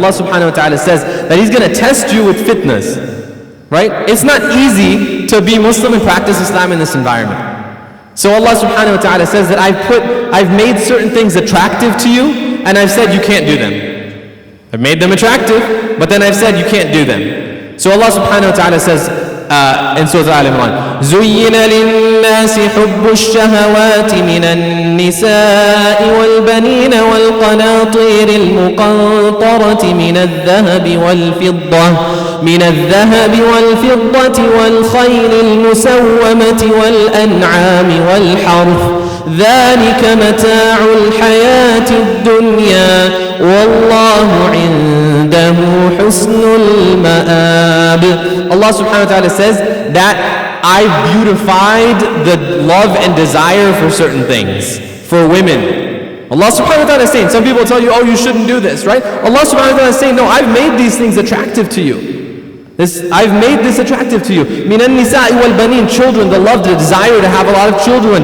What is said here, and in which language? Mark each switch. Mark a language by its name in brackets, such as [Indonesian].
[English] Allah subhanahu wa ta'ala says that He's going to test you with fitnas. Right? It's not easy to be Muslim and practice Islam in this environment. So Allah subhanahu wa ta'ala says that I've made certain things attractive to you, and I've said you can't do them. I've made them attractive, but then I've said you can't do them. [Arabic] So Allah subhanahu wa ta'ala says in Surah Al-Imran, زُيِّنَ لِلنَّاسِ حُبُّ الشَّهَوَاتِ مِنَ النِّسَاءِ وَالْبَنِينَ وَالْقَنَاطِيرِ الْمُقَنطَرَةِ من الذهب والفضة والخيل المسومة والأنعام والحرث ذلك متاع الحياة الدنيا والله عنده حسن المآب. [English] Allah subhanahu wa ta'ala says that I beautified the love and desire for certain things, for women. Allah subhanahu wa ta'ala is saying, some people tell you, oh, you shouldn't do this, right? Allah subhanahu wa ta'ala is saying, no, I've made these things attractive to you. I've made this attractive to you. [Arabic] مِنَ النِّسَاءِ وَالْبَنِينَ, [English] children, the love, the desire to have a lot of children.